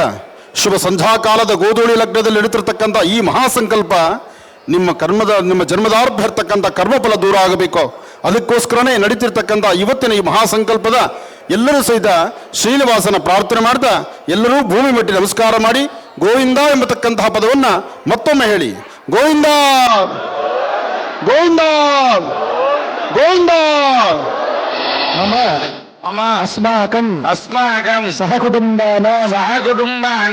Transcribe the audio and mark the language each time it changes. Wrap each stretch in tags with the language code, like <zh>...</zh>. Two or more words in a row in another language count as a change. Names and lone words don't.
<kn>ಶುಭ ಸಂಧ್ಯಾಕಾಲದ ಗೋಧೂಳಿ ಲಗ್ನದಲ್ಲಿ ನಡೀತಿರ್ತಕ್ಕಂಥ ಈ ಮಹಾಸಂಕಲ್ಪ ನಿಮ್ಮ ಜನ್ಮದಾರ್ಭ ಇರ್ತಕ್ಕಂಥ ಕರ್ಮಫಲ ದೂರ ಆಗಬೇಕು. ಅದಕ್ಕೋಸ್ಕರನೇ ನಡೀತಿರ್ತಕ್ಕಂಥ ಇವತ್ತಿನ ಈ ಮಹಾಸಂಕಲ್ಪದ ಎಲ್ಲರೂ ಸಹಿತ ಶ್ರೀನಿವಾಸನ ಪ್ರಾರ್ಥನೆ ಮಾಡ್ತಾ ಎಲ್ಲರೂ ಭೂಮಿ ಮುಟ್ಟಿ ನಮಸ್ಕಾರ ಮಾಡಿ ಗೋವಿಂದ ಎಂಬತಕ್ಕಂತಹ ಪದವನ್ನ ಮತ್ತೊಮ್ಮೆ ಹೇಳಿ. ಗೋವಿಂದ ಗೋವಿಂದ ಗೋವಿಂದ.</kn> <sa>ಮಮ ಅಸ್ಮಾಕಂ ಸಹಕುಟುಂಬಾನ</sa>